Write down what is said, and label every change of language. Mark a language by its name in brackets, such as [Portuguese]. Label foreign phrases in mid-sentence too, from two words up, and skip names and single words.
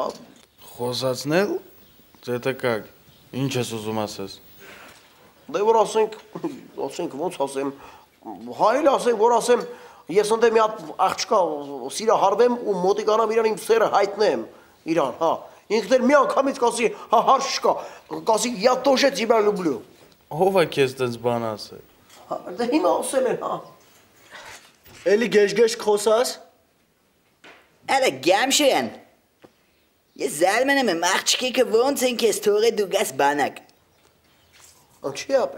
[Armenian] Խոսացնել, դե կակ, ինչ ես ուզում ասես։ Դե որ ասենք ոնց ասեմ, հայել ասենք, որ ասեմ, ես ընդ մի հատ աղջկա սիրահարվեմ ու մոտիկանամ իրան իմ սերը հայտնեմ իրան, հա։ Ինքն էլ մի անգամից կասի, հա հարց չկա, կասի [Russian] я тоже тебя люблю։ [Armenian] Ով է քեզ տենց բան ասել։ Դե հիմա ասել են, հա։ Էլի գեշ-գեշ խոսաս։ Արա գամշեն։ Ես զարմանում եմ աղջիկը ոնց են քեզ թողել դու գաս բանակ։ Ինչի ապեր։